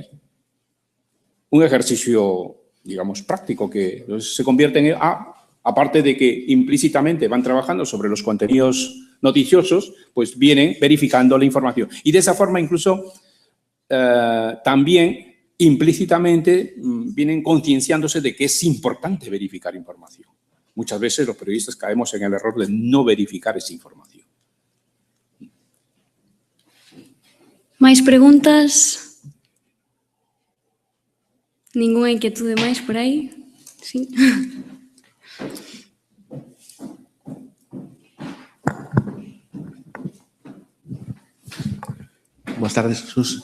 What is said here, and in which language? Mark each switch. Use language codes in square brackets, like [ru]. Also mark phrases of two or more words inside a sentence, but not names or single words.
[es] Un ejercicio, digamos, práctico que se convierte en, aparte de que implícitamente van trabajando sobre los contenidos noticiosos, pues vienen verificando la información. Y de esa forma incluso también implícitamente vienen concienciándose de que es importante verificar información. Muchas veces los periodistas caemos en el error de no verificar esa información. [gl] ¿Máis preguntas? Ninguna inquietude máis por aí? [es] Sí. [gl] Boas tardes, Jesús.